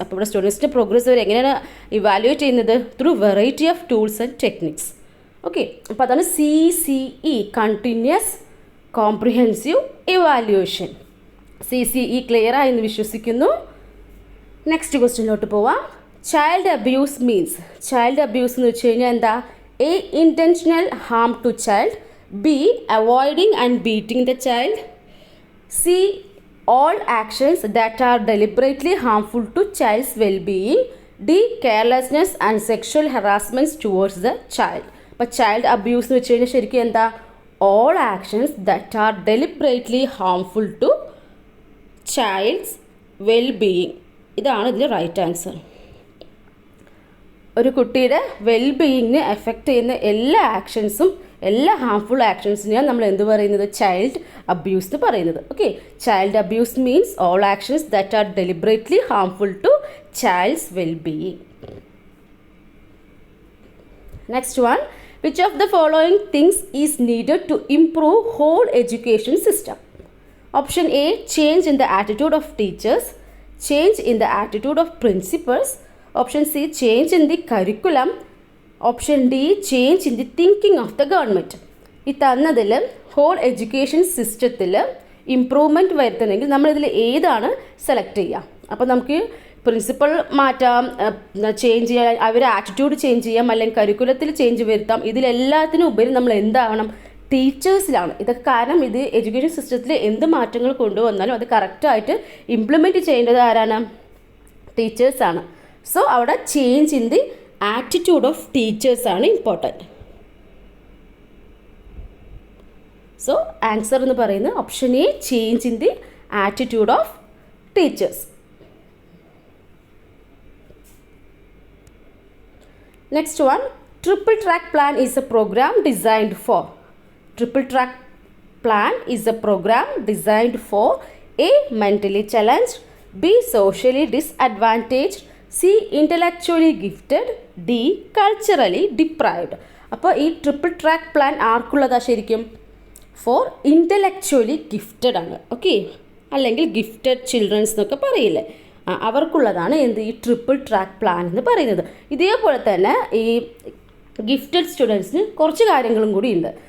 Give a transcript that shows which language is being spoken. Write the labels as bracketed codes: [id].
[ml] അപ്പോൾ ഇവിടെ സ്റ്റുഡൻസിൻ്റെ പ്രോഗ്രസ് അവർ എങ്ങനെയാണ് ഇവാലുവേറ്റ് ചെയ്യുന്നത്? [en] Through variety of tools and techniques. [ml] Okay, അപ്പോൾ അതാണ് CCE, continuous comprehensive evaluation. CCE clear ആയെന്ന് വിശ്വസിക്കുന്നു. നെക്സ്റ്റ് ക്വസ്റ്റ്യനിലോട്ട് പോവാം. [en] Child abuse means. [ml] Child abuse എന്ന് വെച്ച് കഴിഞ്ഞാൽ എന്താ? [en] A, intentional harm to child. B, avoiding and beating the child. C, all actions that are deliberately harmful to child's well-being. D, carelessness and sexual harassments towards the child. [ml] അപ്പോൾ child abuse എന്ന് വെച്ച് കഴിഞ്ഞാൽ ശരിക്കും എന്താ? [en] All actions that are deliberately harmful to child's wellbeing. [ml] ഇതാണ് ഇതിൻ്റെ right answer. ഒരു കുട്ടിയുടെ വെൽബീയിങ്ങിനെ എഫക്റ്റ് ചെയ്യുന്ന എല്ലാ ആക്ഷൻസും, എല്ലാ ഹാംഫുൾ ആക്ഷൻസിനെയാണ് നമ്മൾ എന്ത് പറയുന്നത്? [en] Child abuse എന്ന് പറയുന്നത്. Okay, child abuse means all actions that are deliberately harmful to child's wellbeing. Next one. Which of the following things is needed to improve whole education system? Option A, change in the attitude of teachers. Change in the attitude of principals. Option C, change in the curriculum. Option D, change in the thinking of the government. [ml] ഈ തന്നതിൽ whole education സിസ്റ്റത്തിൽ improvement വരുത്തണമെങ്കിൽ നമ്മളിതിൽ ഏതാണ് select ചെയ്യുക? അപ്പോൾ നമുക്ക് principal മാറ്റാം, change ചെയ്യാം, അവരുടെ ആറ്റിറ്റ്യൂഡ് ചേഞ്ച് ചെയ്യാം, അല്ലെങ്കിൽ കരിക്കുലത്തിൽ ചേഞ്ച് വരുത്താം. ഇതിലെല്ലാത്തിനും ഉപരി നമ്മൾ എന്താവണം? ടീച്ചേഴ്സിലാണ്. ഇതൊക്കെ കാരണം ഇത് എഡ്യൂക്കേഷൻ സിസ്റ്റത്തിൽ എന്ത് മാറ്റങ്ങൾ കൊണ്ടുവന്നാലും അത് കറക്റ്റായിട്ട് ഇംപ്ലിമെൻറ്റ് ചെയ്യേണ്ടത് ആരാണ്? ടീച്ചേഴ്സാണ്. അവിടെ [en] change in the attitude of ടീച്ചേഴ്സാണ് [ml] important. Answer എന്ന് പറയുന്നത് option A, [en] Change in the attitude of teachers. Next one, triple track plan is a program designed for. Triple track plan is a program designed for A, mentally challenged, B, socially disadvantaged, C, intellectually gifted, D, culturally deprived. [ml] അപ്പോൾ ഈ triple track plan ആർക്കുള്ളതാ ശരിക്കും? [en] for intellectually gifted [ml] ആണ്. Okay, അല്ലെങ്കിൽ gifted children's എന്നൊക്കെ പറയില്ലേ, അവർക്കുള്ളതാണ് എന്ത്? ഈ triple track plan എന്ന് പറയുന്നത്. ഇതേപോലെ തന്നെ ഈ ഗിഫ്റ്റഡ് സ്റ്റുഡൻസിന് കുറച്ച് കാര്യങ്ങളും കൂടി ഉണ്ട്.